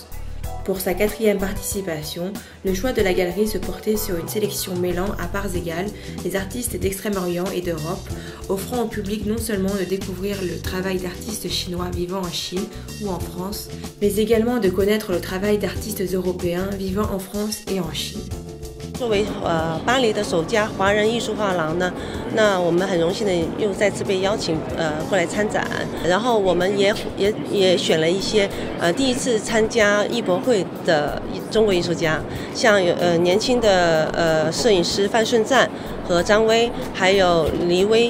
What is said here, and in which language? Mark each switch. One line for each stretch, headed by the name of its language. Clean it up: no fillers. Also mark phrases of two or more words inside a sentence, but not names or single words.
French: Pour sa 4e participation, le choix de la galerie se portait sur une sélection mêlant à parts égales les artistes d'Extrême-Orient et d'Europe, offrant au public non seulement de découvrir le travail d'artistes chinois vivant en Chine ou en France, mais également de connaître le travail d'artistes européens vivant en France et en Chine.
Chinese: 作为巴黎的首家华人艺术画廊呢，那我们很荣幸的又再次被邀请过来参展，然后我们也选了一些第一次参加艺博会的中国艺术家，像年轻的摄影师范顺赞和张威，还有黎威。